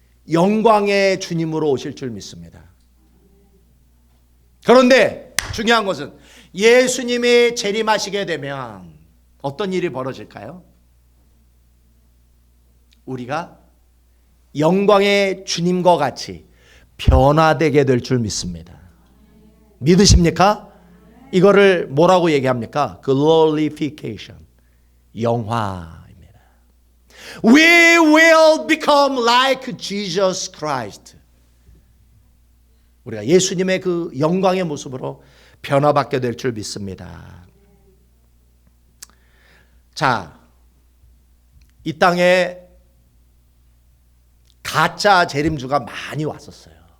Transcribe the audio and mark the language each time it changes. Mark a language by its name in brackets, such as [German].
[Korean] 영광의 주님으로 오실 줄 믿습니다. 그런데 중요한 것은 예수님이 재림하시게 되면 어떤 일이 벌어질까요? 우리가 영광의 주님과 같이 변화되게 될 줄 믿습니다. 믿으십니까? 이거를 뭐라고 얘기합니까? Glorification. 영화입니다. [English] We will become like Jesus Christ. [Korean] 우리가 예수님의 그 영광의 모습으로 변화받게 될 줄 믿습니다. 자, 이 땅에 가짜 재림주가 많이 왔었어요.